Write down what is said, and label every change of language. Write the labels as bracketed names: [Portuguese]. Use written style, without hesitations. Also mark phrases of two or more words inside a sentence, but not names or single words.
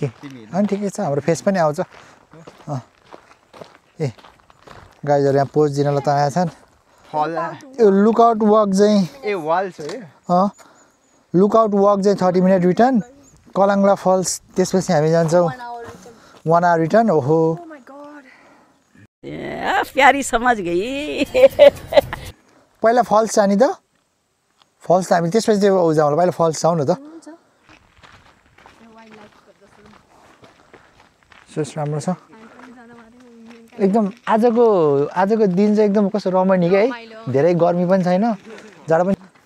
[Nepali] अनि ठिकै छ, हाम्रो फेस पनि आउँछ। ए गाइजहरू यहाँ पोज दिनलाई तयार छन्। [English] यो lookout walk चाहिँ lookout walk चाहिँ 30 minute return. [Nepali] कलाङ्ला फल्स त्यसपछि हामी जान्छौँ 1 [English] hour return. ओहो [Hindi] प्यारी समझ गई। [Nepali] पहिला फल्स जाने त, फल्स हामी त्यसपछि चाहिँ जाउँ होला। पहिला फल्स जाउँ न त। सोच राम्रो छ एकदम। आजको दिन चाहिँ एकदम कस्तो रमणीक है। धेरै गर्मी पनि छैन, जाडो पनि।